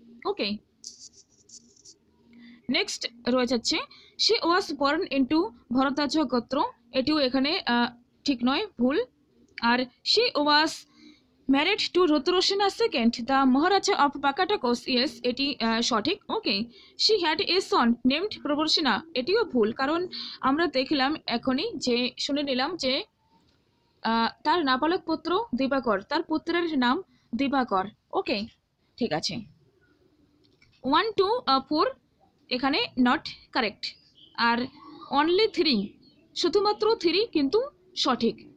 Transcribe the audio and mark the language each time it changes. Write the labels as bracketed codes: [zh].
[bn] ওকে, next রয়ে যাচ্ছে [en] she was born into [bn] Bhardwaj গোত্র, এটিও এখানে ঠিক নয়, ভুল। [en] আর she was married to Rudrasena II, the Maharaja of Bakatakas, yes, [bn] এটি সঠিক। ওকে, [en] she had a son named Prabarsena, [bn] এটিও ভুল, কারণ আমরা দেখলাম এখনই যে শুনে নিলাম যে তার নাবালক পুত্র দিবাকর, তার পুত্রের নাম দিবাকর। ওকে, ঠিক আছে। 1 2 4 এখানে [en] not correct, [bn] আর অনলি 3, শুধুমাত্র 3 কিন্তু সঠিক।